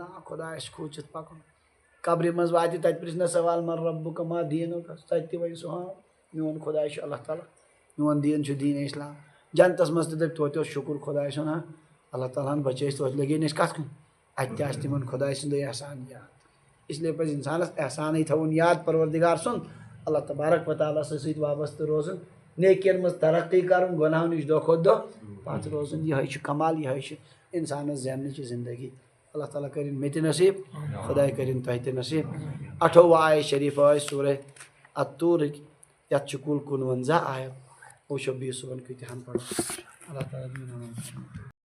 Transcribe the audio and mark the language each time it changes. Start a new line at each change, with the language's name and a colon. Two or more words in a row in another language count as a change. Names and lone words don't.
Kashmiri: خۄدایس کھوٗژِتھ پکُن قبرِ منٛز واتہِ تتہِ پرژھنس سوال
Arabic: من ربُک ما دیٖنُک
Kashmiri: تتہِ تہِ وَنہِ سُہ ہاں میون خۄداے چھُ اللہ تعالیٰ میون دیٖن چھُ دیٖنِ اسلام جنتس منٛز تہِ دپہِ توتہِ اوس شکر خۄداے سُنٛد ہاں اللہ تعالیٰ ہن بچٲے توتہِ لگے نہٕ أسۍ کتھ کُن اتہِ تہِ آسہِ تِمن خۄداے سُنٛدے احسان یاد
Urdu: اس لیے
Kashmiri: پزِ انسانس احسانٕے تھاوُن یاد پروردگار سُنٛد اللہ تبارک و تعالیٰ سۭتۍ وابستہٕ روزُن نیکین منٛز ترقی کرُن گۄناہو نِش دۄہ کھۄتہٕ دۄہ پتھ روزُن یِہوے چھُ کمال یِہوے چھِ انسانس زیننٕچ زندگی اللہ تعالیٰ کٔرِنۍ مےٚ تہِ نصیٖب خۄداے کٔرِنۍ تۄہہِ تہِ نصیٖب 18 آیے شریٖف ٲسۍ سورہ الطوٗرٕکۍ یتھ چھُ کُل 59 آیت وٕچھو بیٚیہِ صُبحن کۭتِہن پرو اللہ تعالیٰ